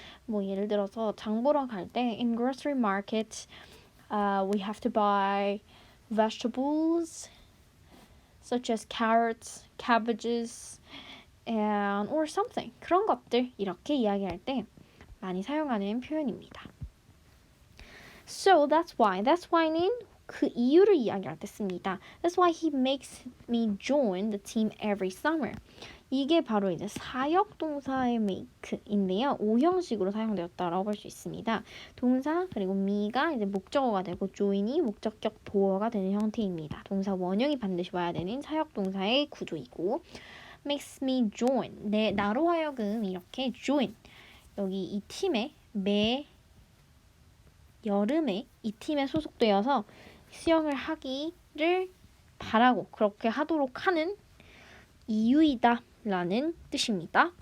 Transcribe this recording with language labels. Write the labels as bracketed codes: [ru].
[ko] 뭐 예를 들어서 장 보러 갈 때 [en] in grocery market we have to buy vegetables such as carrots, cabbages and or something [ko] 그런 것들 이렇게 이야기할 때 많이 사용하는 표현입니다. [en] So that's why [ko] 는 그 이유를 이야기할 때 씁니다. [en] That's why he makes me join the team every summer. [ko] 이게 바로 이제 사역 동사의 make인데요. 5형식으로 사용되었다라고 볼 수 있습니다. 동사 그리고 me가 이제 목적어가 되고 join이 목적격 보어가 되는 형태입니다. 동사 원형이 반드시 와야 되는 사역 동사의 구조이고 [en] makes me join [ko] 나로 하여금 이렇게 join 여기 이 팀에 매 여름에 이 팀에 소속되어서 수영을 하기를 바라고 그렇게 하도록 하는 이유이다 라는 뜻입니다.